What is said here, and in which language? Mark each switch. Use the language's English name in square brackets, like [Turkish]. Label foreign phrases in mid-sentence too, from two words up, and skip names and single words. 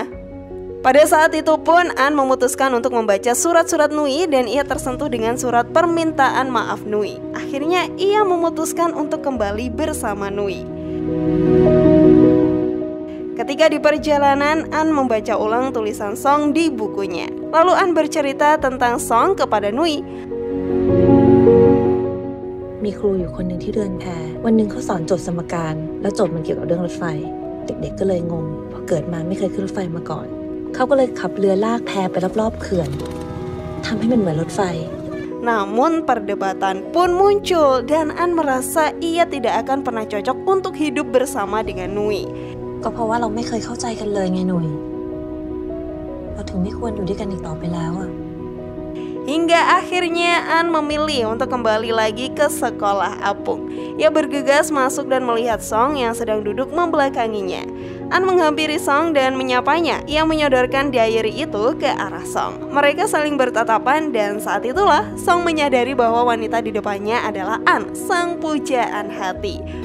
[Indonesian] Pada saat itu pun An memutuskan untuk membaca surat-surat Nui dan ia tersentuh dengan surat permintaan maaf Nui. Akhirnya ia memutuskan untuk kembali bersama Nui. Ketika di perjalanan, An membaca ulang tulisan Song di bukunya. Lalu An bercerita tentang Song kepada Nui. [Thai] มีครูอยู่คนหนึ่งที่เรือนแพวันหนึ่งเขาสอนโจทย์สมการแล้วโจทย์มันเกี่ยวกับเรื่องรถไฟเด็กๆก็เลยงงเพราะเกิดมาไม่เคยขึ้นรถไฟมาก่อนเขาก็เลยขับเรือลากแพไปรอบๆเขื่อนทำให้มันเหมือนรถไฟ [Indonesian] Namun perdebatan pun muncul dan An merasa ia tidak akan pernah cocok untuk hidup bersama dengan Nui. [Thai] ก็เพราะว่าเราไม่เคยเข้าใจกันเลยไงหนุ่ยเราถึงไม่ควรอยู่ด้วยกันอีกต่อไปแล้วอะ [Indonesian] Hingga akhirnya An memilih untuk kembali lagi ke sekolah apung. Ia bergegas masuk dan melihat Song yang sedang duduk membelakanginya. An menghampiri Song dan menyapanya. Ia menyodorkan diary itu ke arah Song. Mereka saling bertatapan dan saat itulah Song menyadari bahwa wanita di depannya adalah An, sang pujaan hati.